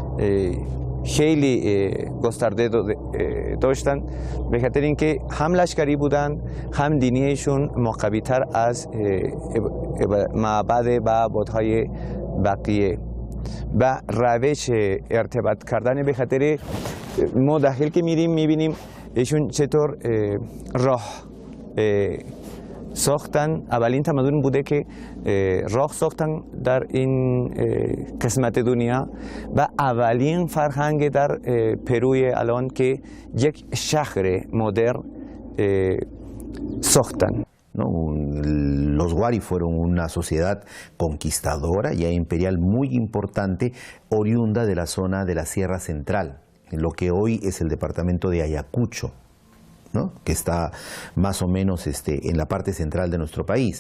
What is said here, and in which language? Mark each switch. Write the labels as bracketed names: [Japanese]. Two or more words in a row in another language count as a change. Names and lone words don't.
[Persian] خیلی گسترده داشتن به خاطر اینکه هم لشکری بودن هم دینیشون مقوی‌تر از معبد و بت‌های بقیه و روش ارتباط کردن به خاطر ما داخل که میریم میبینیم ایشون چطور راه ساختن. اولین تمدن بوده که راه ساختن در این قسمت دنیا و اولین فرهنگ در پروی الان که یک شهر مدرن ساختن. [Spanish] Los Wari fueron una sociedad conquistadora y imperial muy importante, oriunda de la zona de la Sierra Central, en lo que hoy es el departamento de Ayacucho, ¿no? Que está más o menos en la parte central de nuestro país.